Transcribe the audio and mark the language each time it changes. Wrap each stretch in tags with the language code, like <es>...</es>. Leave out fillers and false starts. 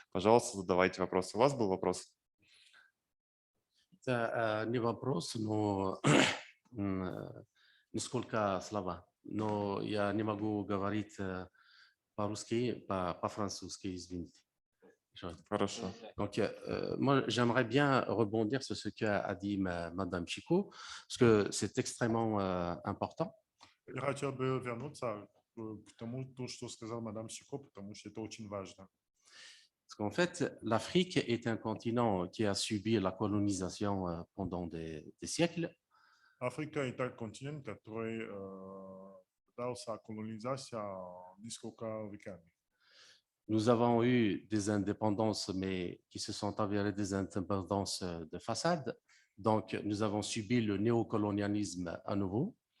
<ru>Пожалуйста, задавайте вопросы. У вас был вопрос? Это не вопрос, но несколько слов. Но я не могу говорить по-русски, по-французски, извините. Хорошо.</ru> <fr>Donc, moi, j'aimerais bien rebondir sur ce qu'a dit Madame Chico, parce que c'est extrêmement important.</fr> <ru>Я хотел бы вернуться к тому, что сказал мадам Сико, потому что это очень важно.</ru> <fr>Parce qu'en fait, l'Afrique est un continent qui a subi la colonisation pendant des siècles.</fr> <ru>Африка – это континент, который дался колонизация несколько веками.</ru> <fr>Nous avons eu des indépendances, mais qui se sont avérées des indépendances de façade. Donc, nous avons subi le néocolonialisme à nouveau.</fr>